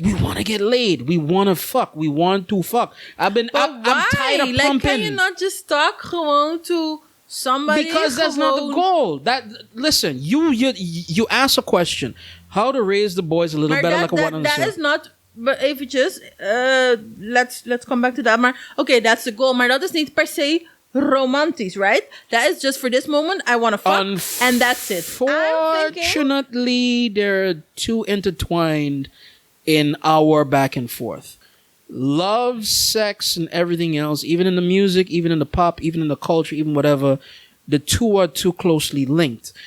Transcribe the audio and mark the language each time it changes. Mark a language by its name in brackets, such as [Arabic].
[English] We want to get laid. We want to fuck. We want to fuck. I'm tired of pumping. Can you not just talk gewoon to somebody? Because that's not the goal. Listen, you ask a question. How to raise the boys a little better, like a one on the that is not. But eventjes, let's come back to that. Maar okay, that's the goal. [Dutch] Maar dat is niet per se romantisch, right? [English] That is just for this moment. I want to fuck, and that's it. Fortunately, they're too intertwined in our back and forth. Love, sex, and everything else, even in the music, even in the pop, even in the culture, even whatever, the two are too closely linked.